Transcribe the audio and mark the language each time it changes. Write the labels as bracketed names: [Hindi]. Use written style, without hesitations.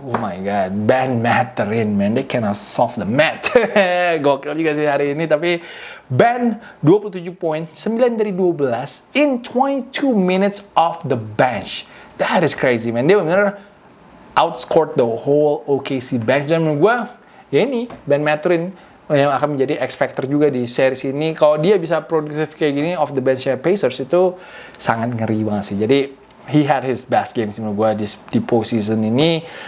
[English] Oh my god, Ben Mathurin, man. They cannot solve the math. [Indonesian] Gokil juga sih hari ini, tapi Ben 27 poin, 9 dari 12 [English] in 22 minutes off the bench. That is crazy, man. [Indonesian] Dia benar [English] outscored the whole OKC bench. [Indonesian] Dan menurut gue, ya ini Ben Mathurin yang akan menjadi X Factor juga di series ini. Kalau dia bisa produktif kayak gini [English] off the bench [Indonesian] Pacers, itu sangat ngeri banget sih. Jadi [English] he had his best game [Indonesian] sih menurut gue di postseason ini.